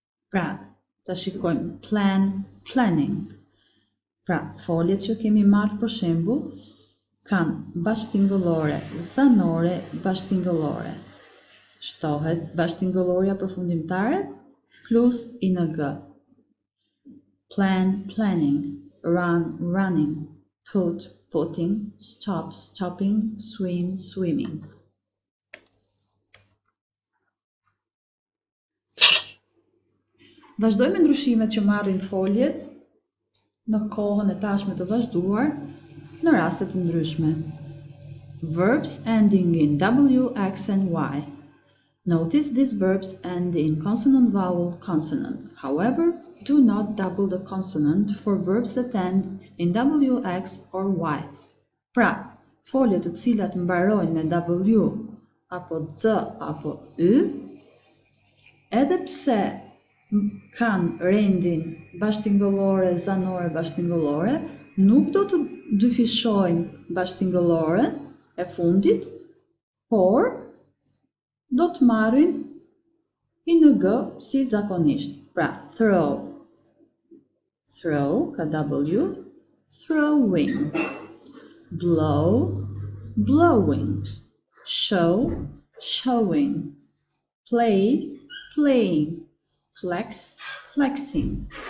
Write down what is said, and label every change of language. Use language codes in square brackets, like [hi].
[sq] Pra, ta shikojmë [en] plan, planning. [sq] Pra, foljet që kemi marrë për shembull kanë bashkëtingëllore zanore, bashkëtingëllore. Shtohet bashkëtingëllorja përfundimtare plus ing. [en] Plan, planning, run, running, put, putting, stop, stopping, swim, swimming. [sq] Vazhdojmë me ndryshimet që marrin foljet në kohën e tashme të vazhduar në raste të ndryshme. [en] Verbs ending in W, X and Y. Notice these verbs end in consonant vowel consonant. However, do not double the consonant for verbs that end in W, X or Y. [sq] Pra, foljet të cilat mbarojnë me W apo Z apo Y, edhe pse kanë rendin bashkëtingëllore, zanore, bashkëtingëllore, nuk do të dyfishojnë bashkëtingëllore e fundit, por do të marrin ing si zakonisht. [en] Pra, throw, throw, [sq] ka W, [en] throwing, blow, blowing, show, showing, play, playing, flex, flexing.